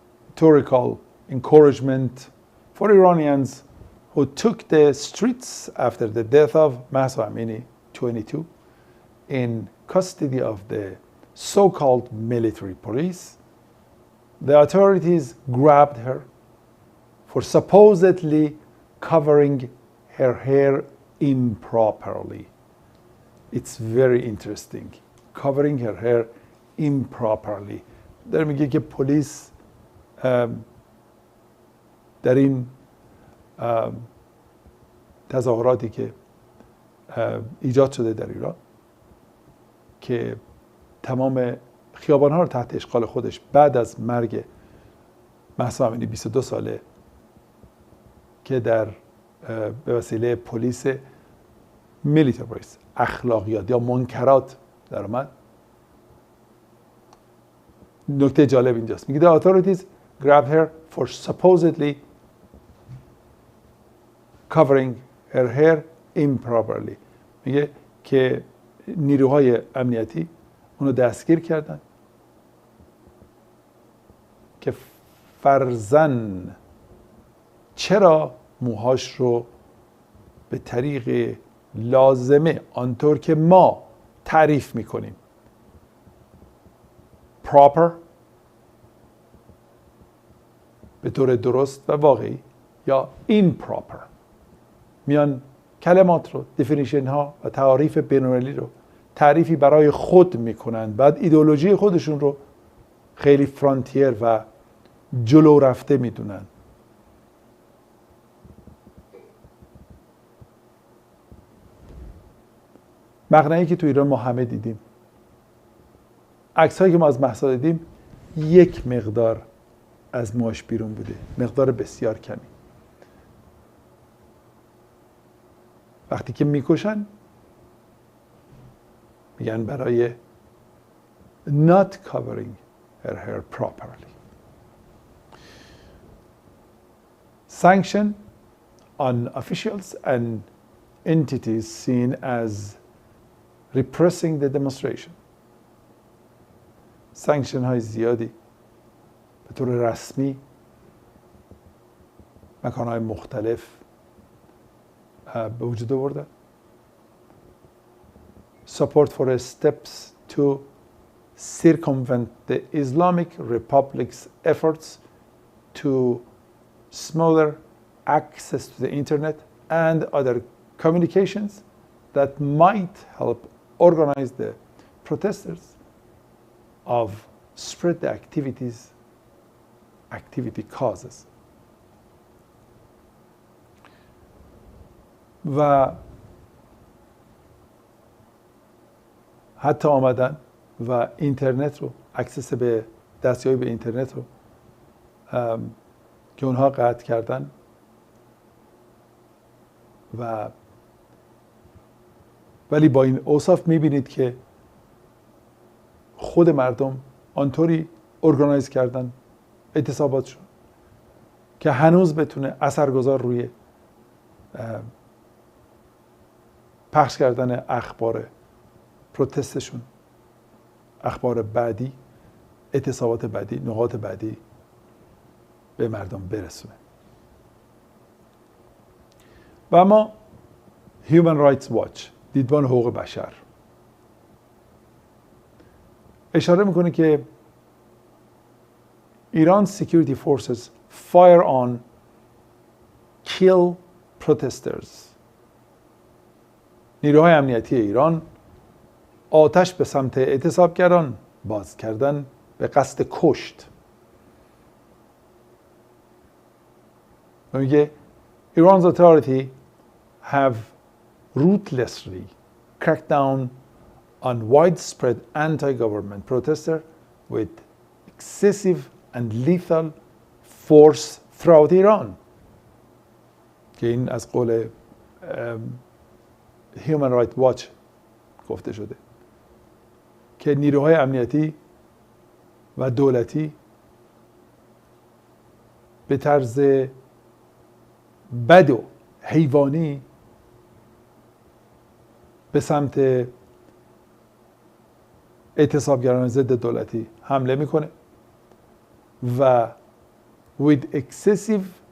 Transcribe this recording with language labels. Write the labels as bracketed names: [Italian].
[English] rhetorical encouragement for Iranians who took the streets after the death of Mahsa Amini, 22, in custody of the so-called military police. The authorities grabbed her for supposedly covering her hair improperly. It's very interesting. Covering her hair improperly. [Persian] در میگه که پلیس در این تظاهراتی که ایجاد شده در ایران که تمام خیابان‌ها رو تحت اشغال خودش بعد از مرگ مهسا امینی 22 ساله که به وسیله پلیس میلیتری پلیس اخلاقیات یا منکرات در آمد. نکته جالب اینجاست، میگه [English] the authorities grabbed her for supposedly covering her hair improperly. [Persian] میگه که نیروهای امنیتی اونو دستگیر کردن که فرضاً چرا موهاش رو به طریق لازمه آنطور که ما تعریف میکنیم proper به طور درست و واقعی یا improper میان کلمات رو دیفینیشن ها و تعاریف بین‌المللی رو تعریفی برای خود میکنن، بعد ایدئولوژی خودشون رو خیلی فرانتیر و جلو رفته میدونن. مقنعی که تو ایران ما همه دیدیم، عکس هایی که ما از مهسا دیدیم، یک مقدار از موهاش بیرون بوده، مقدار بسیار کمی. وقتی که میکشن میگن برای [English] not covering her hair properly. Sanction on officials and entities seen as repressing the demonstration. [Persian] سانکشن های زیادی به طور رسمی مکان های مختلف به وجود آورده. [English] Support for steps to circumvent the Islamic Republic's efforts to smother access to the internet and other communications that might help organize the protesters of spread the activity causes. [Persian] و حتی آمدن و اینترنت رو، اکسس به دستیابی به اینترنت رو که اونها قطع کردن و ولی با این اوصاف میبینید که خود مردم آنطوری ارگانایز کردن اعتصاباتشون که هنوز بتونه اثرگذار روی پخش کردن اخبار پروتستشون، اخبار بعدی، اعتصابات بعدی، نقاط بعدی به مردم برسونه. و اما Human Rights Watch، دیدبان حقوق بشر، اشاره میکنه که [English] Iran's security forces fire on kill protesters. [Persian] نیروهای امنیتی ایران آتش به سمت اعتصابگران باز کردن به قصد کشت. و میگه [English] Iran's authority have ruthlessly cracked down on widespread anti-government protesters with excessive and lethal force throughout Iran. [Persian] که این از قول Human Rights Watch گفته شده که نیروهای امنیتی و دولتی به طرز بد و حیوانی به سمت اعتصابگران ضد دولتی حمله میکنه و [English] with excessive